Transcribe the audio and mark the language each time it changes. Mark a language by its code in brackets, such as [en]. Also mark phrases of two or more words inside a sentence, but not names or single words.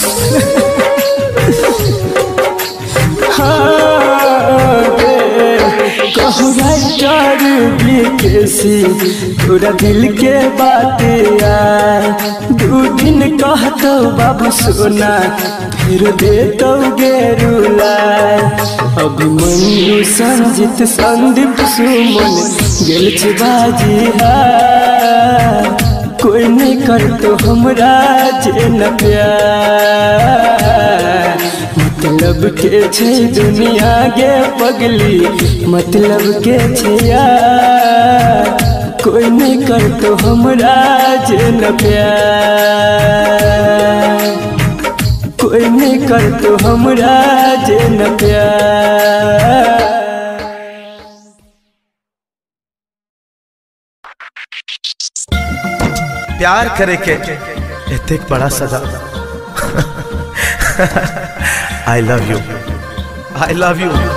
[mai] कहो राइटर बीकेसी तोरा दिल के बात आए दू दिन कहतो बाबू सोना फिर दे तो गेरुलाए। अभिमन्यु संजित संदीप सुमन गेल छै बाजी हार कोई नहीं कर तो हमरा जे न प्यार मतलब के छै दुनिया गे पगली मतलब के छै यार कोई नहीं कर तो हमरा जे न प्यार कोई नहीं कर तो हमरा जे न प्यार। प्यार करे के एतेक बड़ा सजा। [en] I love you, I love you.